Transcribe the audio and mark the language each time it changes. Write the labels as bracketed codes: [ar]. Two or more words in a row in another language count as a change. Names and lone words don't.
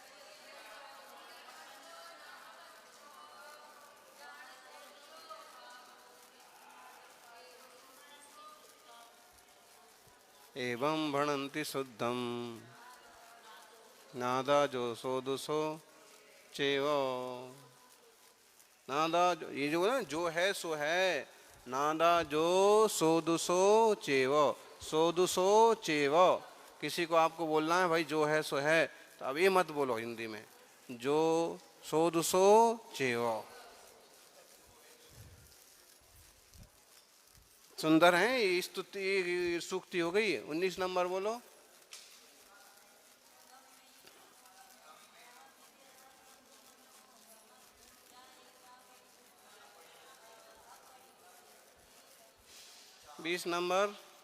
[pra] एवं भणन्ति शुद्धम नादा जो सो दुसो चेव। [hi] नादा ये जो है, जो है सो है। [pra] नादा जो सो दुसो चेव। सो दुसो चेव। [hi] किसी को आपको बोलना है भाई जो है सो है, तो अब ये मत बोलो हिंदी में [pra] जो सो दुसो चेव। [hi] सुंदर है ये स्तुति सूक्ति हो गई। 19 नंबर बोलो। बीस नंबर।